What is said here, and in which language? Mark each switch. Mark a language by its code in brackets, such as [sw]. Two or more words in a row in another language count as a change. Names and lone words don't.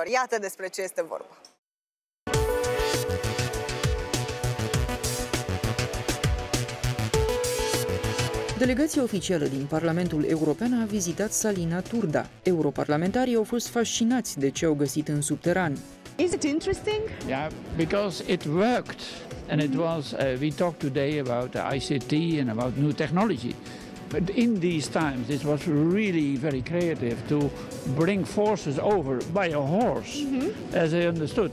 [ro] Iată despre ce este vorba. Delegația oficială din Parlamentul European a vizitat Salina Turda. Europarlamentarii au fost fascinați de ce au găsit în subteran. [en] Is it interesting? Yeah, because it worked. And it was, we talked today about ICT and about new technology. But in these times, it was really very creative to bring forces over by a horse, as I understood.